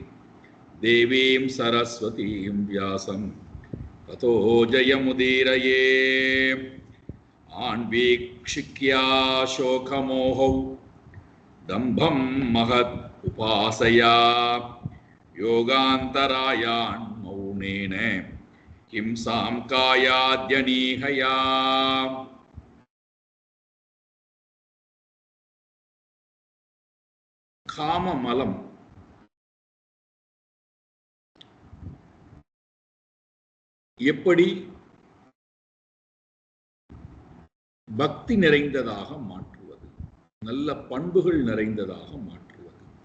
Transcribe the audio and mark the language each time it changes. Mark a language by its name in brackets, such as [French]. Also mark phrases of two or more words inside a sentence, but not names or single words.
[Sanskrit] देवीं सरस्वतीं व्यासं ततो जयमुदीरयेत्. आन्वीक्षिक्या शोकमोहौ दम्भं महत् उपासया योगान्तरायान् मौनेन किं साम्कायाद्यनीहया. [Tamil] காமமலம் எப்படி பக்தி நிறைந்ததாக மாற்றுவது, நல்ல பண்புகள் நிறைந்ததாக மாற்றுவது.